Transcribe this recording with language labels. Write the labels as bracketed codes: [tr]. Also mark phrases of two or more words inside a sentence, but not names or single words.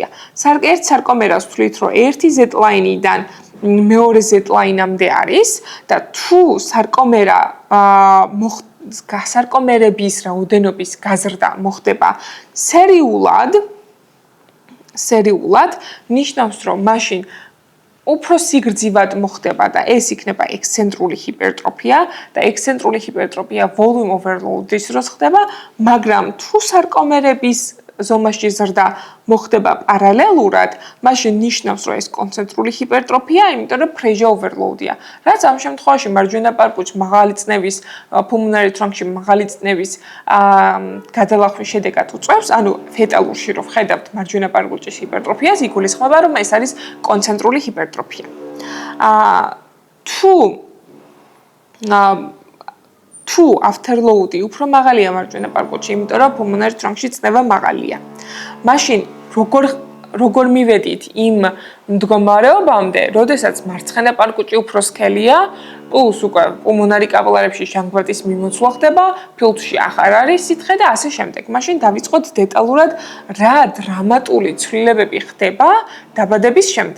[ka] ერთ სარკომერას ვთვლით, რომ ერთი Z-line-დან მეორე Z-line-მდე არის და თუ სარკომერა სარკომერების რაოდენობის გაზრდა მოხდება სერიულად, ნიშნავს, რომ მაშინ უფრო სიგრძივად მოხდება და ეს იქნება ექსცენტრული ჰიპერტროფია და ექსცენტრული ჰიპერტროფია [en] volume overload-ის [ka] დროს ხდება, მაგრამ თუ სარკომერების ზომაში ზრდა მოხდება პარალელურად, მაშინ ნიშნავს, რომ ეს კონცენტრული ჰიპერტროფია, იმიტომ რომ [en] pressure overload-ია. [ka] რაც ამ შემთხვევაში მარჯვენა პარკუჩ მაღალი წნევის [en] pulmonary trunk-ში [ka] მაღალი წნევის გადალახვის შედეგად უწევს, ანუ ფეტალურში რო ვხედავთ მარჯვენა პარკუჩის ჰიპერტროფიას, იგულისხმება, რომ ეს არის კონცენტრული ჰიპერტროფია. თუ afterload-ი უფრო მაღალია მარჯვენა პარკუჩში, იმიტომ რომ [en] pulmonary trunk-ში [ka] წნევა მაღალია. მაშინ როგორ მივედით იმ მდგომარეობამდე, როდესაც მარცხენა პარკუჩი უფრო სქელია, პლუს უკვე პულმონარი კაპილარებში ჟანგბადის მიმოცვლა ხდება, ფილტვში აღარ არის სითხე და ასე შემდეგ. მაშინ დავიწყოთ დეტალურად რა დრამატული ცვლილებები ხდება დაბადების შემდეგ.